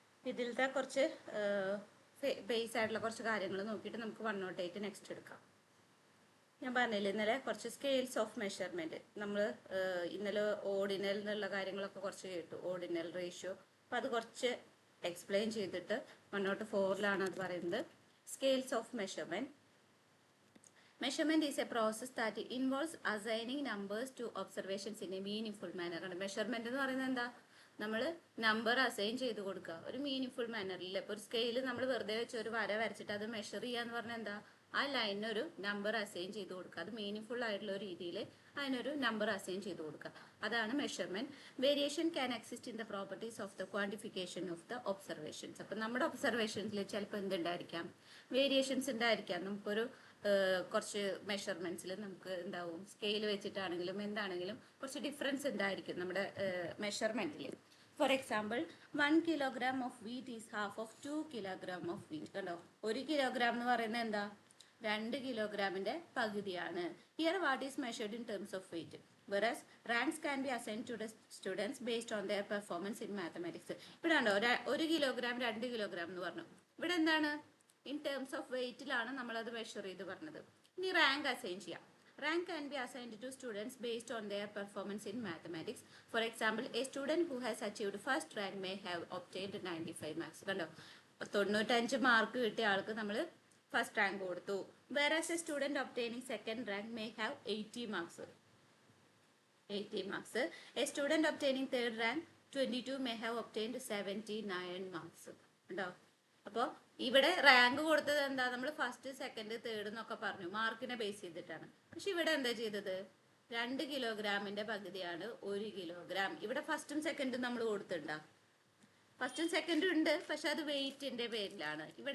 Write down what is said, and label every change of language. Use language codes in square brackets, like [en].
[ml] ഇതിലത്തെ കുറച്ച് ബേസ് ആയിട്ടുള്ള കുറച്ച് കാര്യങ്ങൾ നോക്കിയിട്ട് നമുക്ക് 108 നെക്സ്റ്റ് എടുക്കാം. ഞാൻ പറഞ്ഞില്ലേ ഇന്നലെ കുറച്ച് സ്കെയിൽസ് ഓഫ് മെഷർമെൻറ്റ് നമ്മൾ ഇന്നലെ ഓർഡിനൽ എന്നുള്ള കാര്യങ്ങളൊക്കെ കുറച്ച് കേട്ടു, ഓർഡിനൽ റേഷ്യോ. അപ്പോൾ അത് കുറച്ച് എക്സ്പ്ലെയിൻ ചെയ്തിട്ട് 104 അത് പറയുന്നത്. [en] Scales of measurement. Measurement is a process that involves assigning numbers to observations in a meaningful manner. [ml] Measurement എന്ന് പറയുന്നത് എന്താ? നമ്മൾ നമ്പർ അസൈൻ ചെയ്ത് കൊടുക്കുക ഒരു മീനിങ് മാനറിൽ. ഇപ്പോൾ ഒരു സ്കെയിൽ നമ്മൾ വെറുതെ വെച്ച് ഒരു വര വരച്ചിട്ട് അത് മെഷർ ചെയ്യാന്ന് പറഞ്ഞാൽ എന്താ? ആ ലൈനിനൊരു നമ്പർ അസൈൻ ചെയ്ത് കൊടുക്കുക. അത് മീനിങ് ആയിട്ടുള്ള രീതിയിൽ അതിനൊരു നമ്പർ അസൈൻ ചെയ്ത് കൊടുക്കുക. അതാണ് measurement. [en] Variation can exist in the properties of the quantification of the observations. [ml] അപ്പം നമ്മുടെ ഒബ്സർവേഷൻസിൽ ചിലപ്പോൾ എന്തുണ്ടായിരിക്കാം? വേരിയേഷൻസ് ഉണ്ടായിരിക്കാം. നമുക്കൊരു കുറച്ച് മെഷർമെന്റ്സിൽ നമുക്ക് എന്താവും, സ്കെയിൽ വെച്ചിട്ടാണെങ്കിലും എന്താണെങ്കിലും കുറച്ച് ഡിഫറൻസ് ഉണ്ടായിരിക്കും നമ്മുടെ മെഷർമെന്റിൽ. [en] For example 1 kilogram of wheat is half of 2 kilogram of wheat. [ml] കണ്ടോ, 1 kilogram എന്ന് പറയുന്നത് എന്താ? 2 kilogramന്റെ പകുതിയാണ്. [en] Here what is measured in terms of weight. whereas ranks can be assigned to the students based on their performance in mathematics. [ml] ഇവിടെ ഉണ്ടോ 1 kilogram 2 kilogram എന്ന് പറഞ്ഞു. ഇവിടെ എന്താണ്? ഇൻ ടേംസ് ഓഫ് വെയിറ്റിലാണ് നമ്മളത് മെഷർ ചെയ്ത് പറഞ്ഞത്. ഇനി റാങ്ക് അസൈൻ ചെയ്യാം. [en] Rank can be assigned to students based on their performance in mathematics. For example a student who has achieved first rank may have obtained 95 marks. [ml] കണ്ടോ, 95 mark കിട്ടിയ ആൾക്ക് നമ്മൾ first rank കൊടുത്തു. [en] whereas a student obtaining second rank may have 80 marks. A student obtaining third rank 22 may have obtained 79 marks. [ml] ഉണ്ടോ? അപ്പോൾ ഇവിടെ rank കൊടുത്തത് എന്താ? നമ്മൾ ഫസ്റ്റ് സെക്കൻഡ് തേർഡ് എന്നൊക്കെ പറഞ്ഞു, മാർക്കിനെ ബേസ് ചെയ്തിട്ടാണ്. പക്ഷെ ഇവിടെ എന്താ ചെയ്തത്? 2 കിലോഗ്രാമിന്റെ പകുതിയാണ് 1 കിലോഗ്രാം. ഇവിടെ ഫസ്റ്റും സെക്കൻഡും നമ്മൾ കൊടുത്തിട്ടുണ്ടോ? ഫസ്റ്റും സെക്കൻഡും ഉണ്ട്, പക്ഷെ അത് വെയിറ്റിന്റെ പേരിലാണ്.